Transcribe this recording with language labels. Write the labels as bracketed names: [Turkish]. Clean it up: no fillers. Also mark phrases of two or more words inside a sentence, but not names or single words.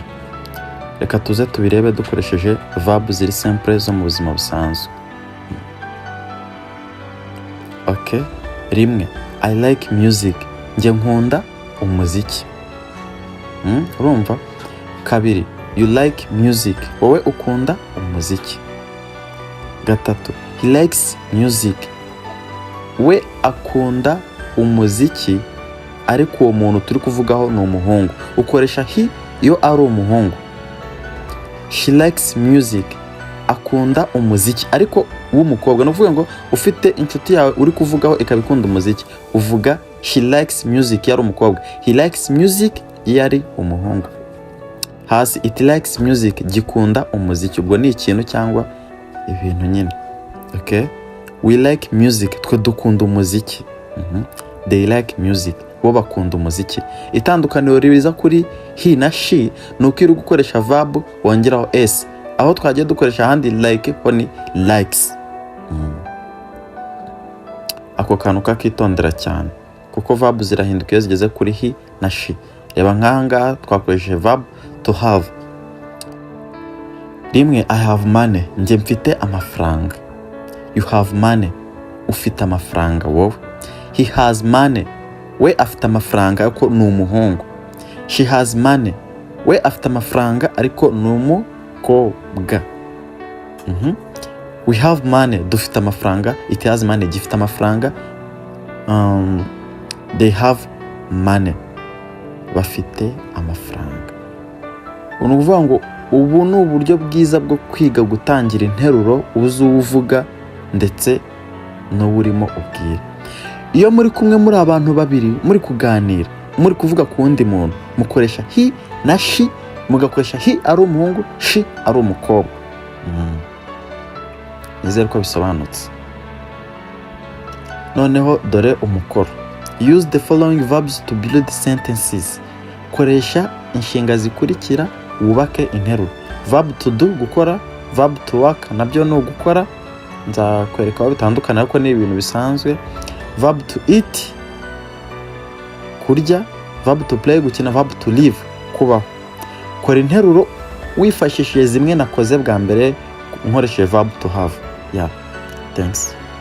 [Kinyarwanda] Reka tuze tubirebe dukoresheje verb ziri simple zo mu buzima busanzwe. Rimwe, [English] I like music, [Kinyarwanda] njye nkunda umuziki. Urumva? Kabiri, [English] you like music, [Kinyarwanda] wowe ukunda umuziki. Gatatu, [English] he likes music, [Kinyarwanda] we akunda umuziki ariko uwo muntu turi kuvugaho ni umuhungu, ukoresha he iyo ari umuhungu. [English] She likes music, [Kinyarwanda] akunda umuziki ariko w'umukobwa. Ni ukuvuga ngo ufite inshuti yawe uri kuvugaho ikabikunda umuziki, uvuga [English] she likes music [Kinyarwanda] yari umukobwa, [English] he likes music [Kinyarwanda] yari umuhungu. [English] Hasi it likes music, [Kinyarwanda] gikunda umuziki, ubwo ni ikintu cyangwa ibintu nyine. [English] We like music, [Kinyarwanda] twe dukunda umuziki. [English] They like music, [Kinyarwanda] bo bakunda umuziki. Itandukaniro ribiza kuri he na she ni uko iri gukoresha verb wongeraho s, aho twagiye dukoresha ahandi like ho ni likes. Ako kantu kakitondera cyane kuko verb zirahinduka iyo zigeze kuri he na she. Reba nk'ahangaha twakoresheje [English] verb to have. [Kinyarwanda] Rimwe, [English] I have money, [Kinyarwanda] njye mfite amafaranga. [English] You have money, [Kinyarwanda] ufite amafaranga wowe. [English] He has money, [Kinyarwanda] we afite amafaranga ariko ni umuhungu. [English] She has money, [Kinyarwanda] we afite amafaranga ariko ni umukobwa. [English] We have money, [Kinyarwanda] dufite amafaranga. [English] It has money, [Kinyarwanda] gifite amafaranga. [English] They have money, [Kinyarwanda] bafite amafaranga. Ni ukuvuga ngo ubu ni uburyo bwiza bwo kwiga gutangira interuro uzi uvuga ndetse n'uburimo ubwira. Iyo muri kumwe muri abantu babiri muri kuganira, muri kuvuga ku wundi muntu, mukoresha he na she, mugakoresha he ari umuhungu, she ari umukobwa. Nizere ko bisobanutse. Noneho dore umukoro. [English] Use the following verbs to build sentences. [Kinyarwanda] Koresha inshinga zikurikira wubake interuro. [English] Verb to do, gukora. Verb to work, [Kinyarwanda] nabyo ni ugukora. Nzakwereka aho bitandukana ariko ni ibintu bisanzwe. [English] Verb to eat, kurya. Verb to play, gukina. Verb to live, [Kinyarwanda] kubaho. Kora interuro wifashishije zimwe nakoze bwa mbere nkoresheje [English] verb to have. [Kinyarwanda] Thanks.